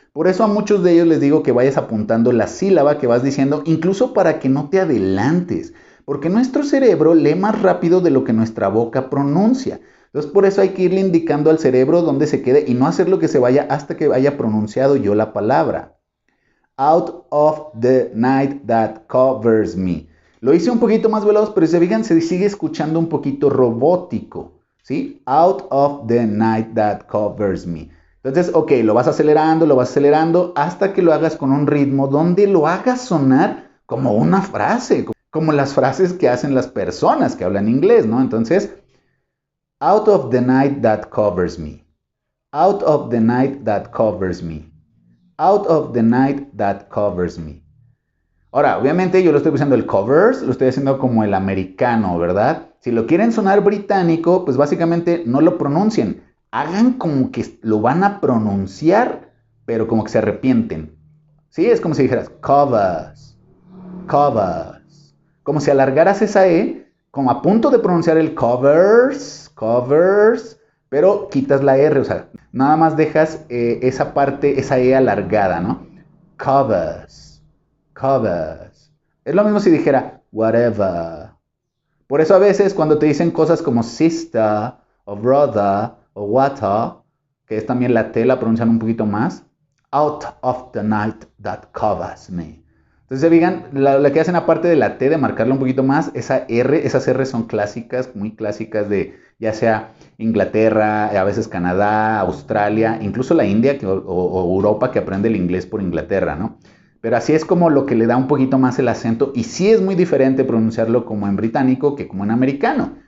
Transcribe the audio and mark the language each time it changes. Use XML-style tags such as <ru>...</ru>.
<es>Por eso a muchos de ellos les digo que vayas apuntando la sílaba que vas diciendo, incluso para que no te adelantes. Porque nuestro cerebro lee más rápido de lo que nuestra boca pronuncia. Entonces por eso hay que irle indicando al cerebro dónde se quede y no hacerlo que se vaya hasta que haya pronunciado yo la palabra.</es> <en>Out of the night that covers me.</en> <es>Lo hice un poquito más veloz, pero si se fijan se sigue escuchando un poquito robótico, ¿sí?</es> <en>Out of the night that covers me.</en> <es>Entonces, ok, lo vas acelerando hasta que lo hagas con un ritmo donde lo hagas sonar como una frase, como las frases que hacen las personas que hablan inglés, ¿no?</es> <en>Entonces, out of the night that covers me. Out of the night that covers me. Out of the night that covers me.</en> <es>Ahora, obviamente yo lo estoy usando el covers, lo estoy haciendo como el americano, ¿verdad? Si lo quieren sonar británico, pues básicamente no lo pronuncien. Hagan como que lo van a pronunciar, pero como que se arrepienten. ¿Sí? Es como si dijeras covers, covers. Como si alargaras esa E, como a punto de pronunciar el covers, covers, pero quitas la R, o sea, nada más dejas esa parte, esa E alargada, ¿no? Covers, covers. Es lo mismo si dijera whatever. Por eso a veces cuando te dicen cosas como sister, o brother, o water, que es también la T, la pronuncian un poquito más.</es> <en>Out of the night that covers me.</en> <es>Entonces, digan, la que hacen aparte de la T, de marcarla un poquito más, esa R, esas R son clásicas, muy clásicas de ya sea Inglaterra, a veces Canadá, Australia, incluso la India o Europa que aprende el inglés por Inglaterra, ¿no? Pero así es como lo que le da un poquito más el acento y sí es muy diferente pronunciarlo como en británico que como en americano.</es>